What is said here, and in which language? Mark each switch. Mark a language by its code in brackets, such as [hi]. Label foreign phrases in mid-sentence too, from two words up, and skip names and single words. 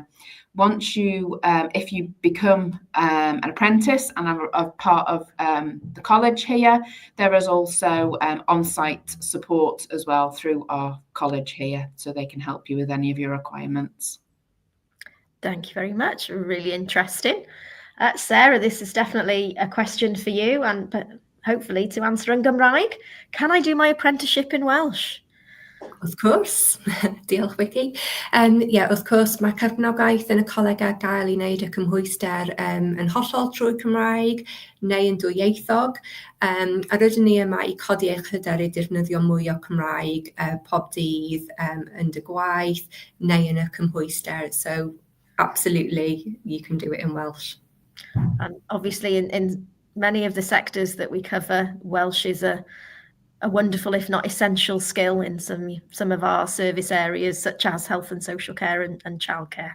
[en] Once you, if you become an apprentice and are a part of the college here, there is also on-site support as well through our college here, so they can help you with any of your requirements. Thank you very much. Really interesting. Sarah, this is definitely a question for you, but hopefully to answer [cy] yn Gymraeg. [en] Can I do my apprenticeship in Welsh? [cy] Wrth gwrs, diolch Vicky. Wrth gwrs, mae cefnogaeth yn y colega gael I wneud y cymhwyster yn hollol trwy Cymraeg neu yn dwyieithog. A rydyn ni yma I codi eich hyder I defnyddio mwy o Cymraeg pob dydd yn dy gwaith neu yn y cymhwyster. [en] So absolutely, you can do it in Welsh. And obviously in many of the sectors that we cover, Welsh is a wonderful, if not essential, skill in some of our service areas, such as health and social care and childcare.